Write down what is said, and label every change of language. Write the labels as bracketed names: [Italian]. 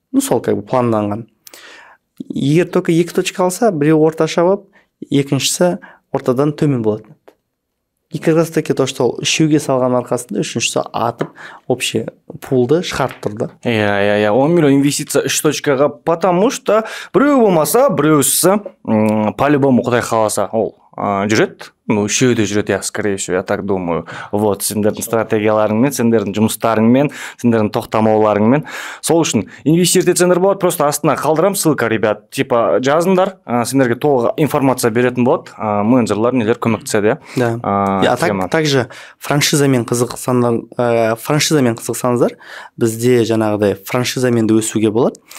[Kazakh] Ну сол [Russian] как бы [Kazakh] планданған. Егер только 2 точка алса, біреу орташа болып, екіншісі ортадан төмен болатын еді. [Russian] И как раз таки то, что [Kazakh] үшеуге салған арқасында үшіншісі атып общий пулды шығарып тұрды. 10 миллион инвестиция 3 точкаға, [Russian] потому что [Kazakh] біреу болмаса, біреусі [Russian] по-любому [Kazakh] құдай қаласа ол жүреді. [Russian] Ну, [Kazakh] үшеуі де жүреді, [Russian] я скорее всего, я так думаю. [Kazakh] Вот, сендердің стратегияларыңмен, сендердің жұмыстарыңмен, сендердің тоқтамауларыңмен. Сол үшін инвестировать етсеңдер болады, [Russian] просто [Kazakh] астына қалдырам ссылка, [Russian] ребят. [Kazakh] Типа жазыңдар, сендерге толық информация беретін болады, менеджерлар нелер көмектеседі. [Russian] Да. [Kazakh] Также франшизамен қызықсаңыздар, бізде жаңағыдай франшизамен де өсуге болады.